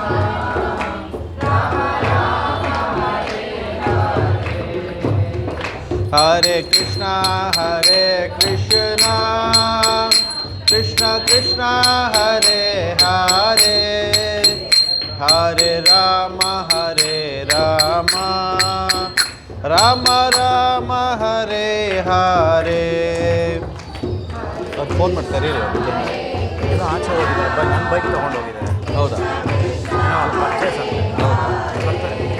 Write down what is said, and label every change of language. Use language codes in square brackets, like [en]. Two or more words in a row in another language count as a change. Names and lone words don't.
[kn] Rama Rama Hare Hare Hare Krishna Krishna Krishna Hare Hare Hare Rama Hare Rama Rama Rama Hare Hare ಅದು ಫೋನ್ ಮಾಡ್ತಾರೆ ಏನೋ ಆಚೆ ಹೋಗಿದೆ ನನ್ನ ಬೈಕ್ ತೊಗೊಂಡು ಹೋಗಿದೆ. ಹೌದಾ ಪರ್ಚೇಸ್ ಅಂತ ಬರ್ತಾರೆ.